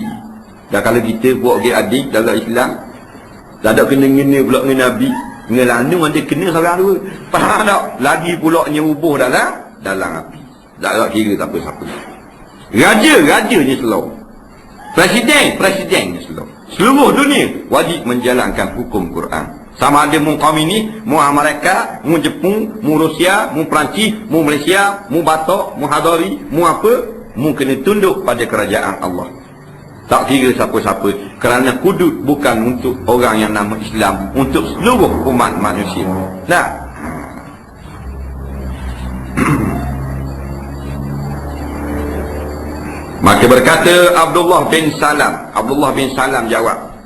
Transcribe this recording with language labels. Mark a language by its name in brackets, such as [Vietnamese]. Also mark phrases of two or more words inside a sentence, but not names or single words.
[Malay] Dan kalau kita buat adik dalam Islam, tak ada kena-kena pula dengan Nabi, dengan lanung ada kena seorang dua. Faham tak? Lagi pula nyerubuh dalam api. Tak ada kira siapa-siapa. Raja ni selalu. Presiden ni selalu. Seluruh dunia wajib menjalankan hukum Quran. Sama ada mu kaum ini, mu Amerika, mu Jepun, mu Rusia, mu Perancis, mu Malaysia, mu Batok, mu Hadari, mu apa, mu kena tunduk pada kerajaan Allah. Tak kira siapa-siapa, kerana hudud bukan untuk orang yang nama Islam, untuk seluruh umat manusia. Nah, maka berkata Abdullah bin Salam jawab.